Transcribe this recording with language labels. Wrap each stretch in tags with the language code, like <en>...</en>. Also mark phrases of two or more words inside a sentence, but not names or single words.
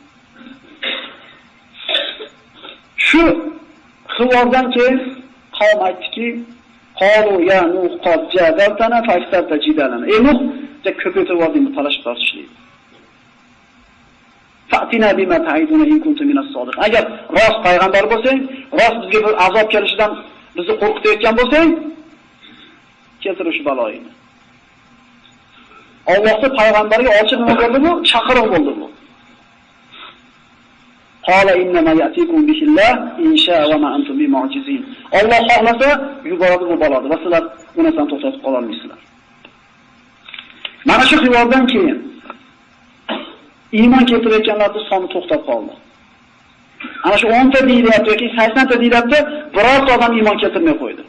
<uz>Shu xivordan keyin qavm aytdiki,</uz> <ar>"قالوا يا نوح قد جادلتنا فأكثرت جدالنا."</ar> <uz>Ey Nuh, ko'paytirib yordingmi talashib tortishlik.</uz> <ar>فأتنا بما تعدنا إن كنتم من الصادقين.</ar> <uz>Agar rost payg'ambar bo'lsang, rost bizga bir azob kelishidan bizni qo'rqitayotgan bo'lsang, keltir shu baloyini. Allohning payg'ambariga ochiq nima bo'ldi bu? Chaqiruv bo'ldi bu.</uz> <ar>قال إنما يأتيكم به الله إن شاء وما أنتم بمعجزين.</ar> <uz>Alloh xohlasa yuboradi bu baloni va sizlar uni ham to'xtatib qola olmaysizlar. Mana shu xivordan keyin iymon keltirayotganlarning soni to'xtab qoldi. Ana shu 10 ta deyilyapti yoki 80 ta deyilyapti, biror odam iymon keltirmay qo'ydi.</uz>